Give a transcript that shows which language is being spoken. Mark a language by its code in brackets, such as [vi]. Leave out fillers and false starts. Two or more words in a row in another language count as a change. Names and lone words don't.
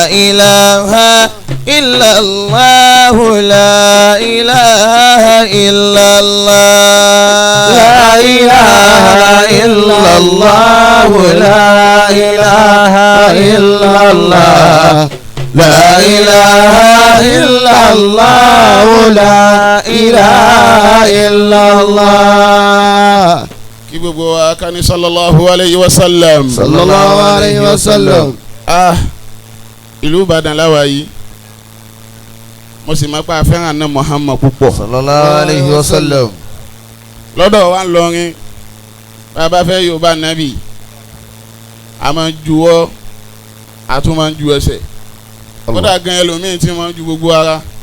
[ar] إله إلا الله لا إله إلا الله لا إله إلا الله لا إله إلا الله لا إله إلا الله لا إله إلا الله. [yo] kí gbogbo wa ká ní [ar] صلى الله عليه وسلم. صلى الله عليه وسلم. [yo] Ìlú Ìbàdàn láwa yìí mo sì máa pa fẹ́ràn náà Muhammad púpọ̀. [ar] صلى الله عليه وسلم. [yo] lọ́dọ̀ wa ń lọrin bàbá fẹ́ Yorùbá nàbì a máa ń juwọ́ a tún máa ń ju ẹsẹ̀ kódà gan ẹlòmíì tí máa ń ju gbogbo ara.